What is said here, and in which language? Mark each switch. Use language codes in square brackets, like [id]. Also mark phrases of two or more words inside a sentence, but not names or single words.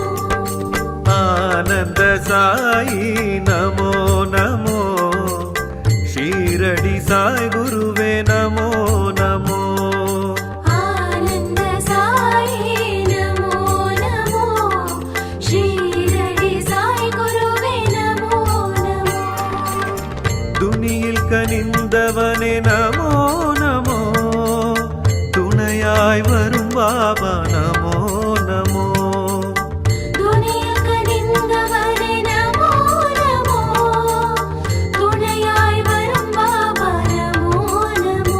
[sa] आनंद साई नमो नमो शीरडी साई गुरुवे नमो नमो आनंद साई नमो नमो शीरडी साई गुरुवे नमो नमो [ta] துணியில் கனிந்தவனே நமோ நமோ துணையாய் வரும் பாபா நமோ நமோ துணியில் கனிந்தவனே நமோ நமோ துணையாய் வரும் பாபா நமோ நமோ